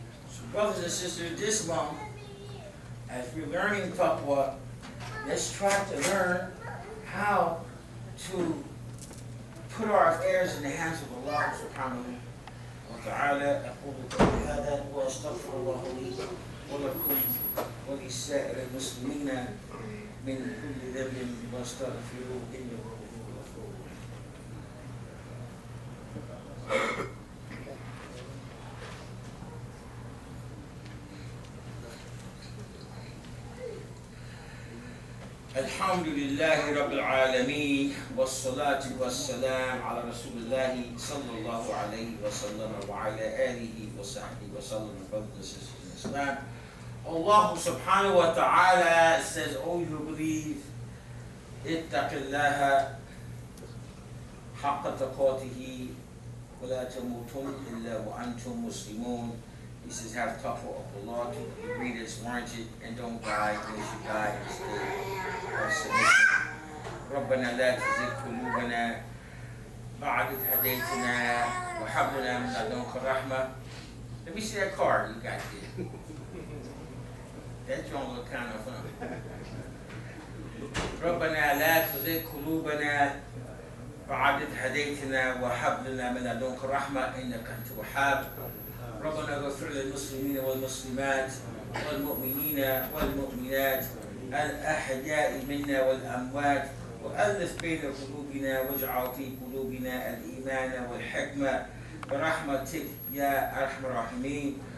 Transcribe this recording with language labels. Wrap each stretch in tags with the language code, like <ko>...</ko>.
<en>So brothers and sisters, this month, as we're learning taqwa, let's try to learn how to put our affairs in the hands of Allah subhanahu wa ta'ala.</en> <ar>أقول قولي هذا وأستغفر الله لي ولكم ولسائر المسلمين من كل ذنب واستغفروه إنه هو الغفور الرحيم. الحمد لله رب العالمين والصلاة والسلام على رسول الله صلى الله عليه وسلم وعلى آله وصحبه وسلم.</ar> <en>Brothers and sisters in Islam, Allah subhanahu wa ta'ala says, "O you who believe,</en> <ar>اتق الله حق تقاته ولا تموتن إلا وأنتم مسلمون."</ar> <en>He says, have taqwa of Allah to the degree that's warranted, and don't die unless you die in a state of submission.</en> <ar>ربنا لا تزغ قلوبنا بعد إذ هديتنا وهب لنا من لدنك رحمة.</ar> <en>Let me see that card you got there. That joint look kind of fun.</en> <ar>ربنا لا تزغ قلوبنا بعد إذ هديتنا وهب لنا من لدنك رحمة إنك أنت الوهاب. ربنا اغفر للمسلمين والمسلمات والمؤمنين والمؤمنات الأحياء منا والأموات وألف بين قلوبنا واجعل في قلوبنا الإيمان والحكمة برحمتك يا أرحم الراحمين.</ar>